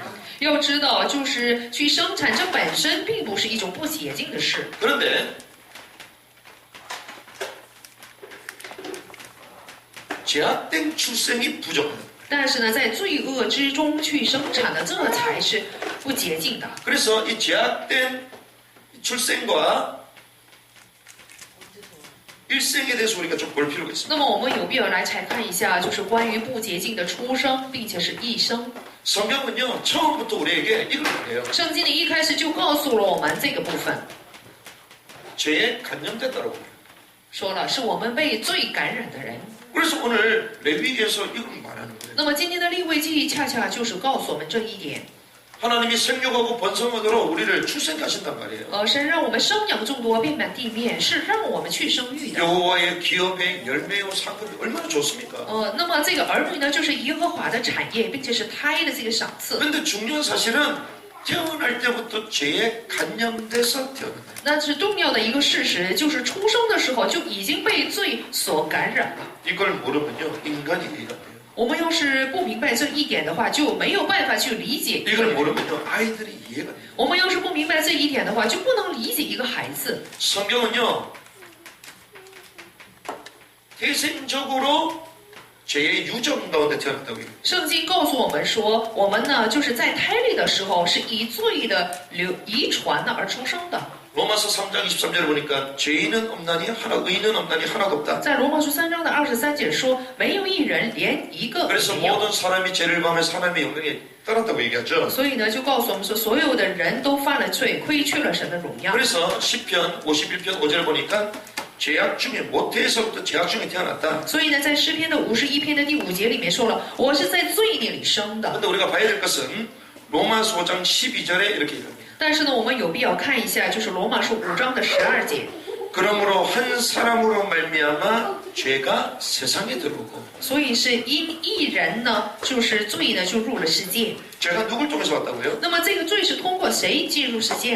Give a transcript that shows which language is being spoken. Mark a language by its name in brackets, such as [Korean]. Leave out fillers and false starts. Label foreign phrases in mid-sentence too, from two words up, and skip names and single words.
[Chinese] 要知道，就是去生产，这本身并不是一种不洁净的事。 [Korean] 그런데 제약된 출생이 부정하다. [Chinese] 但是呢，在罪恶之中去生产的，这才是不洁净的。 [Korean] 그래서 이 제약된 출생과 일생에 대해서 우리가 좀 볼 필요가 있습니다. [Chinese] 那么我们有必要来查看一下，就是关于不洁净的出生，并且是一生。 [Korean] 성경은요 처음부터 우리에게 이걸 말해요. [Chinese] 圣经里一开始就告诉了我们这个部分， [Korean] 죄에 감염됐다고. [Chinese] 说了是我们被罪感染的人。 [Korean] 그래서 오늘 레위기에서 이걸 말하는 거예요. [Chinese] 那么今天的利未记恰恰就是告诉我们这一点。 [Korean] 하나님이 생육하고 번성하도록 우리를 출생케 하신단 말이에요. [Chinese] 神让我们生养众多，遍满地面，是让我们去生育的。 [Korean] 여호와의 기업의 열매요 상급이 얼마나 좋습니까? [Chinese] 那么这个儿女呢，就是耶和华的产业，并且是胎的这个赏赐。 [Korean] 그런데 중요한 사실은 태어날 때부터 죄에 감염돼서 태어난다. [Chinese] 那是重要的一个事实，就是出生的时候就已经被罪所感染了。 [Korean] 이걸 모르면요 인간이 이해가 안 돼요. [Chinese] 我们要是不明白这一点的话，就没有办法去理解。 [Korean] 이걸 모르면요 아이들이 이해가 안 돼요. [Chinese] 我们要是不明白这一点的话，就不能理解一个孩子。 [Korean] 성경은요 태생적으로 죄의 유전 가운데 태어났다고 해요. [Chinese] 圣经告诉我们说，我们呢就是在胎里的时候是以罪的遗传呢而出生的。 [Korean] 로마서 3장 23절을 보니까 죄인은 없나니 하나 의인은 없나니 하나도 없다. [Chinese] 在罗马书3章的23节说，没有一人，连一个 [Korean] 그래서 [Chinese] 没有。 [Korean] 모든 사람이 죄를 범해서 하나님의 영광에 떠났다고 얘기하죠. [Chinese] 所以呢，就告诉我们说，所有的人都犯了罪，亏去了神的荣耀。 [Korean] 그래서 시편 51편 5절 보니까 죄악 중에 모태에서부터 죄악 중에 태어났다. [Chinese] 所以呢，在诗篇的51篇的第5节里面说了，我是在罪孽里生的。 [Korean] 근데 우리가 봐야 될 것은 로마서 5장 12절에 이렇게 얘기합니다. [Chinese] 但是呢，我们有必要看一下，就是罗马书5章的12节。 [Korean] 그러므로 한 사람으로 말미암아 죄가 세상에 들어오고 [Chinese] 所以是因一人呢，就是罪呢就入了世界。 [Korean] 죄가 누굴 통해서 왔다고요? [Chinese] 那么这个罪是通过谁进入世界呢？